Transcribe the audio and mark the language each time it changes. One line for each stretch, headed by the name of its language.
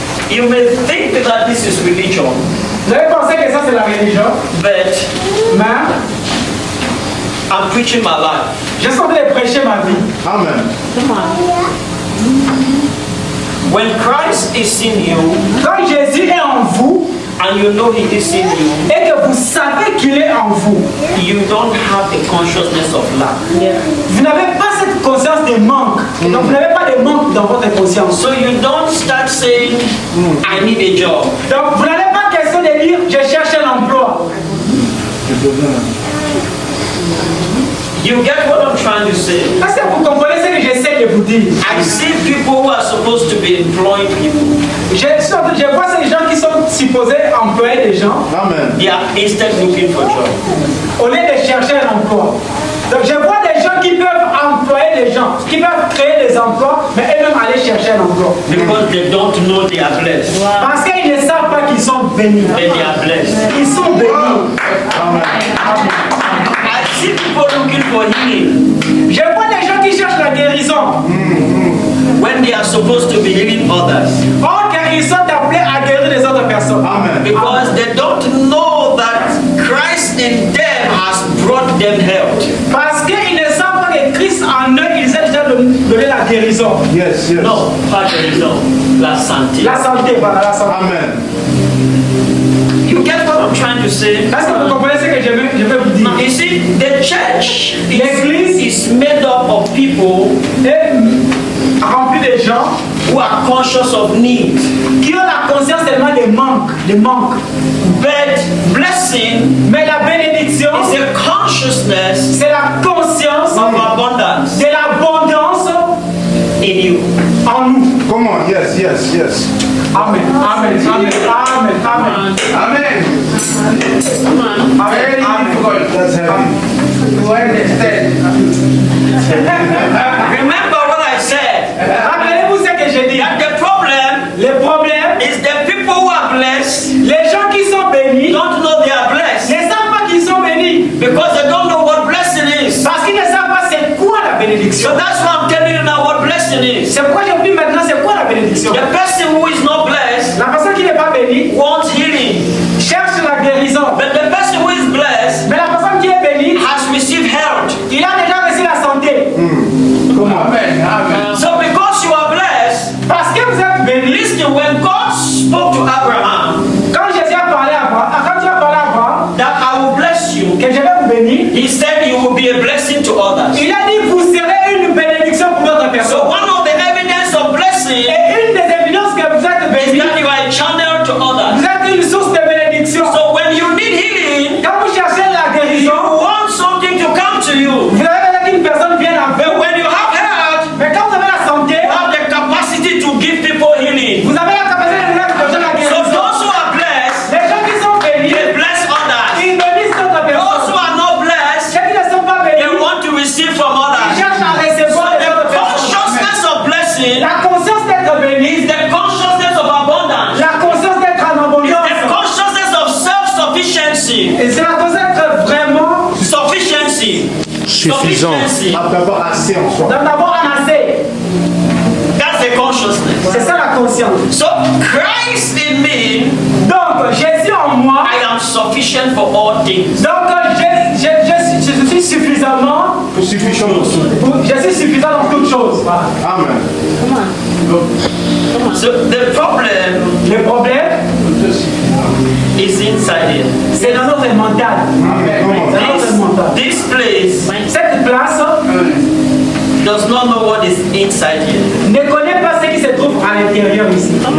English: You may think that this is religion,
French: Vous avez pensé que ça c'est la religion,
English: but
French: mais
English: I'm preaching my life.
French: Je suis en train de prêcher ma vie.
English: Amen. When Christ is in you,
French: Quand Jésus est en vous,
English: and you know He is in you,
French: et que vous savez qu'il est en vous,
English: you don't have a consciousness of lack.
French: vous n'avez pas cette conscience de manque. Donc vous n'avez pas de manque dans votre conscience.
English: So you don't start saying, I need a job.
French: Donc vous n'avez pas question de dire je cherche un emploi.
English: You get what I'm trying to say?
French: Est-ce que vous comprenez ce que j'essaie de vous dire?
English: I see people who are supposed to be employing people.
French: Je vois ces gens qui sont supposés employer des gens.
English: Amen. They are instead looking for job.
French: Au lieu de chercher un emploi. Donc je vois des gens qui peuvent employer des gens, qui peuvent créer des emplois, mais eux-mêmes aller chercher un emploi.
English: Because they don't know they are blessed.
French: Parce qu'ils ne savent pas qu'ils sont bénis.
English: And they are blessed.
French: Ils sont bénis.
English: I see people looking for healing
French: Je vois des gens qui cherchent la guérison.
English: when they are supposed to be healing others.
French: Or qu'ils sont appelés à guérir les autres personnes. Amen.
English: Because they don't know that Christ in them has brought them health.
French: Parce qu'ils ne savent pas que Christ en eux, ils ont déjà donné la guérison.
English: Yes, yes.
French: No, pas guérison, la santé. La santé, voilà, la santé. Amen.
English: You get what I'm trying to say?
French: Est-ce que vous comprenez ce que je veux vous dire?
English: You see, the church
French: L'église
English: is made up of people
French: est remplie de gens
English: who are conscious of need.
French: qui ont la conscience tellement des manques.
English: But blessing
French: Mais la bénédiction,
English: is a consciousness
French: c'est la conscience
English: of abundance
French: de l'abondance
English: in you.
French: en nous.
English: Come on. Yes, yes, yes. Amen. Amen. Amen. Amen. Amen. Amen. Amen. Amen. That's heavy. You understand? Remember what I said.
French: Rappelez-vous ce que j'ai dit.
English: That the problem
French: Le problème,
English: is the people who are blessed
French: les gens qui sont bénis
English: don't know they are blessed
French: ne savent pas qu'ils sont bénis.
English: because they don't know what blessing is.
French: Parce qu'ils ne savent pas c'est quoi la bénédiction.
English: So that's why I'm telling you now what blessing is.
French: C'est pourquoi je vous dis maintenant c'est quoi la bénédiction.
English: The person who is not blessed
French: La personne qui n'est pas bénie
English: wants healing,
French: cherche la guérison.
English: but the person who is blessed
French: Mais la personne qui est bénie,
English: has received health.
French: il a déjà reçu la santé. Amen. Amen.
English: So because you are blessed,
French: Parce que vous êtes bénis.
English: listen, when God spoke to Abraham
French: Quand Jésus a parlé à Abraham, quand Dieu a parlé à Abraham,
English: that I will bless you,
French: que je vais vous bénir,
English: he said you will be a blessing to others.
French: il a dit vous serez une bénédiction pour d'autres
English: So
French: personnes.
English: one of the evidence of blessing
French: Et une des évidences que vous êtes
English: is
French: bénis,
English: that you are a channel to others.
French: vous êtes une source de bénédiction.
English: So when you need healing,
French: Quand vous cherchez la
English: you
French: guérison,
English: want something to come to you.
French: vous avez besoin qu'une personne vienne à
English: But
French: vous.
English: when you have health,
French: Mais quand vous avez la santé,
English: you have the capacity to give people healing.
French: vous avez la capacité de donner aux gens la
English: So
French: guérison.
English: those who are blessed,
French: Les gens qui sont bénis,
English: they bless others.
French: ils bénissent d'autres
English: Those who
French: personnes.
English: are not blessed,
French: Ceux qui ne sont pas
English: they
French: bénis,
English: want to receive from
French: ils
English: others.
French: cherchent à
English: So
French: recevoir des
English: the
French: autres personnes.
English: consciousness of blessing
French: La conscience d'être béni,
English: is the consciousness of abundance.
French: la conscience d'être en
English: It's
French: abondance.
English: the consciousness of self-sufficiency.
French: Et c'est la conscience d'être vraiment,
English: Sufficiency.
French: Suffisant.
English: Sufficiency.
French: D'avoir assez en soi. d'en avoir un assez.
English: That's the consciousness.
French: C'est ça la conscience.
English: So Christ in me,
French: Donc, Jésus en moi,
English: I am sufficient for all things.
French: donc je suis suffisamment, Suffisant. je suis suffisant dans toutes choses. Voilà. Amen.
English: So the problem
French: Le problème,
English: is inside here.
French: c'est dans notre mental. Amen. C'est dans notre mental.
English: This place
French: Cette place
English: does not know what is inside here.
French: ne connaît pas ce qui se trouve à l'intérieur ici.